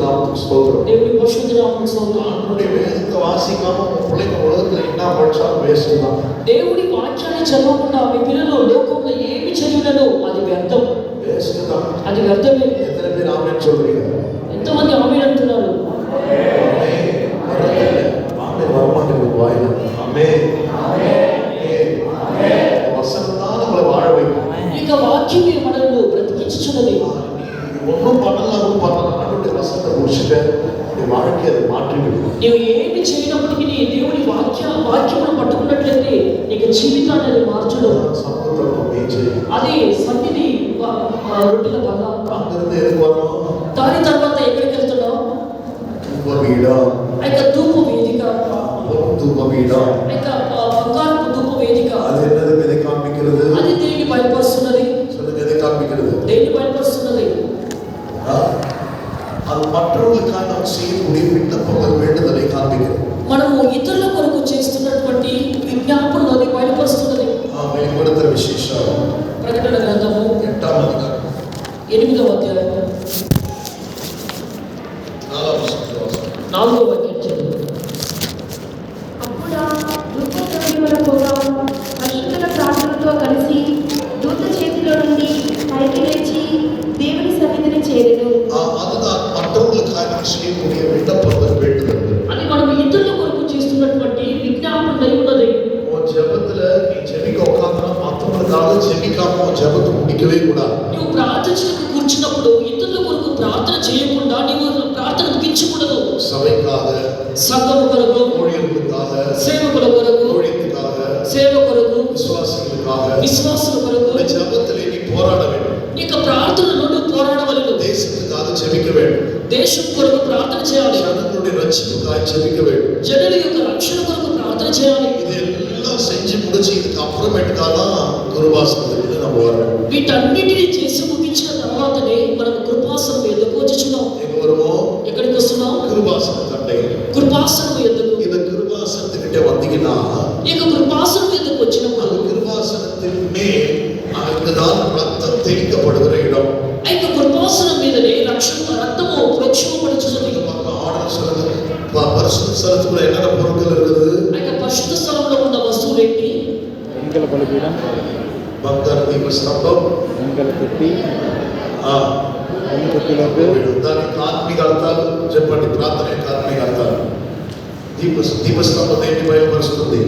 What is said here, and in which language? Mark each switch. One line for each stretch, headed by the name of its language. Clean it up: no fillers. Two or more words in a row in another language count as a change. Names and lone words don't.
Tamil: நாமம் ஸ்தோத்திரம்.
Telugu: దేవుని పరిశుద్ధ నామముకు స్తోత్రం.
Tamil: ஆண்டவருடைய வேதத்தை வாசிக்காம உங்க பிள்ளைங்க உலகத்துல என்ன படிச்சாலும் வேஸ்ட் தான்.
Telugu: దేవుని వాక్యాన్ని చదవకుండా మీ పిల్లలు లోకంలో ఏమి చదివినను అది వ్యర్థం.
Tamil: வேஸ்ட் தான்.
Telugu: అది వ్యర్థమే.
Tamil: எத்தனை பேர் ஆமென் சொல்றீங்க?
Telugu: ఎంతమంది ఆమేన్ అంటున్నారు?
Tamil: ஆமென் வரமாட்டேங்குது வாயில. ஆமென் ஆமென் ஆமென். வசனம் தான் நம்மளை வாழ வைக்கும்.
Telugu: ఇక వాక్యమే మనల్ని బ్రతికించుచున్నది.
Tamil: ஒன்றும் பண்ணலாம் ஆண்டவருடைய வசனத்தை முடிச்சுட்டு உங்களுடைய வாழ்க்கையை அதை மாற்றிவிடும்.
Telugu: నీవు ఏమి చేయనప్పటికీ దేవుని వాక్యమును పట్టుకున్నట్లయితే నీకు జీవితాన్ని అది మార్చడం.
Tamil: சமூகத்தை மேய்ச்சி
Telugu: అది సన్నిధి రొట్టెల బల్ల.
Tamil: அங்கிருந்து எதுக்கு வரோம்?
Telugu: దాని తర్వాత ఎక్కడికి వెళ్తున్నావు? ధూపపీఠం. ధూప వేదిక. ధూపపీఠం. బంగారపు ధూప వేదిక.
Tamil: அது என்னது? எதை காண்பிக்கிறது?
Telugu: అది దేన్ని బయలుపరుస్తున్నది?
Tamil: சொல்லுங்க, எதை காண்பிக்கிறது?
Telugu: దేన్ని బయలుపరుస్తున్నది?
Tamil: அது மற்றவர்களுக்காக நாம் செய்யக்கூடிய விண்ணப்பங்கள் வேண்டுதலை காண்பிக்கிறது.
Telugu: మనము ఇతరుల కొరకు చేస్తున్నటువంటి విజ్ఞాపనలోని బయలుపరుస్తున్నది.
Tamil: வெளிப்படுத்துற விசேஷம்
Telugu: ప్రకటన గ్రంథము 8వ అధ్యాయం 8వ అధ్యాయం 4వ వాక్యం చదువు. అప్పుడా ధూపద్రవ్యముల పొగ పరిశుద్ధుల ప్రార్థనతో కలిసి దూత చేతిలో నుండి పైకి లేచి దేవుని సన్నిధిని చేరెను.
Tamil: அதுதான் மற்றவர்களுக்காக நாம் செய்யக்கூடிய விண்ணப்பங்கள் வேண்டுதல்.
Telugu: అది మనం ఇతరుల కొరకు చేస్తున్నటువంటి విజ్ఞాపనలై ఉన్నది.
Tamil: உன் ஜெபத்துல நீ ஜெபிக்க உட்கார்ந்தா மற்றவங்களுக்காக ஜெபிக்காம உன் ஜெபத்தை முடிக்கவே கூடாது.
Telugu: నువ్వు ప్రార్థించడానికి కూర్చున్నప్పుడు ఇతరుల కొరకు ప్రార్థన చేయకుండా నీవు ప్రార్థన ముగించకూడదు.
Tamil: சபைக்காக,
Telugu: సంఘము కొరకు,
Tamil: ஊழியர்களுக்காக,
Telugu: సేవకుల కొరకు,
Tamil: ஊழியத்துக்காக,
Telugu: సేవ కొరకు,
Tamil: விசுவாசிகளுக்காக,
Telugu: విశ్వాసుల కొరకు
Tamil: உன் ஜெபத்திலே நீ போராட வேண்டும்.
Telugu: నీకు ప్రార్థనలో నువ్వు పోరాడవలెను.
Tamil: தேசத்துக்காக ஜெபிக்க வேண்டும்.
Telugu: దేశం కొరకు ప్రార్థన చేయాలి.
Tamil: ஜனங்களுடைய ரட்சிப்புக்காக ஜெபிக்க வேண்டும்.
Telugu: జనుల యొక్క రక్షణ కొరకు ప్రార్థన చేయాలి.
Tamil: இதெல்லாம் செஞ்சு முடிச்சு இதுக்கு அப்புறமேட்டுக்காக தான் குருவாசனத்துக்கு நம்ம வரணும்.
Telugu: వీటన్నిటిని చేసి ముగించిన తర్వాతనే మనం కృపాసనం ఎద్దకు వచ్చుచున్నాం.
Tamil: எங்க வருவோம்?
Telugu: ఎక్కడికి వస్తున్నాం?
Tamil: குருவாசன தண்டை.
Telugu: కృపాసనం ఎద్దకు.
Tamil: இந்த குருவாசனத்துக்கிட்ட வந்தீங்கன்னா
Telugu: ఇక కృపాసనం ఎద్దకు వచ్చినప్పుడు
Tamil: அந்த குருவாசனத்தின் மேல் அங்குதான் ரத்தம் தெளிக்கப்படுகிற இடம்.
Telugu: అయితే కృపాసనం మీదనే రక్తము ప్రోక్షింపబడుచున్నది.
Tamil: இந்த பக்கம் ஆர்டர் சொல்லுது. பரிசுத்த ஸ்தலத்துக்குள்ள என்னென்ன பொருட்கள் இருக்குது?
Telugu: అయితే పరిశుద్ధ స్థలంలో ఉన్న వస్తువులు ఏంటి? వెంకల బలిపీఠం, బంగార దీప స్తంభం, వెంకల తొట్టి, తొట్టిలకు దానికి ఆత్మీయ అర్థాలు చెప్పండి. ప్రార్థన యొక్క ఆత్మీయ అర్థాలు. దీపస్తంభం ఏంటి బయలుపరుస్తుంది?